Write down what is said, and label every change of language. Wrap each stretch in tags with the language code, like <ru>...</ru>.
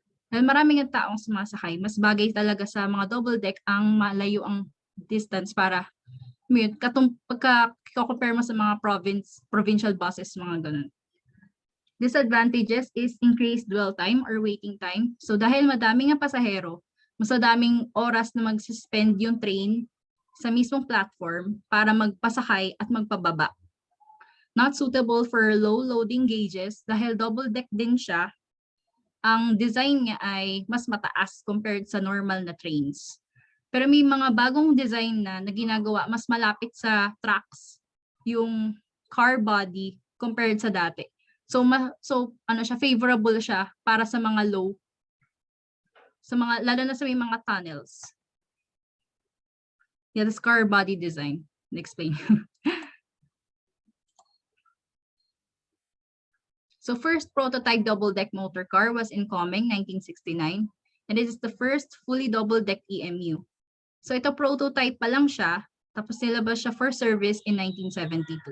<tl>Dahil maraming ang taong sumasakay, mas bagay talaga sa mga double deck ang malayo ang distance para pagka compare mo sa mga provincial buses, mga ganun.</tl> <en>Disadvantages is increased dwell time or waiting time.</en> <tl>So dahil madaming ang pasahero, mas madaming oras na mag-suspend yung train sa mismong platform para magpasakay at magpababa.</tl> <en>Not suitable for low loading gauges</en> <tl>dahil double deck din siya. Ang design niya ay mas mataas compared sa normal na trains. Pero may mga bagong design na ginagawa mas malapit sa tracks yung car body compared sa dati. So ano siya, favorable siya para sa mga low, lalo na sa may mga tunnels.</tl> <en>Yeah, this car body design. Explain. So first prototype double-deck motor car was incoming 1969, and it is the first fully double-deck EMU.</en> <tl>So ito prototype pa lang siya, tapos nilabas siya for service in 1972.</tl>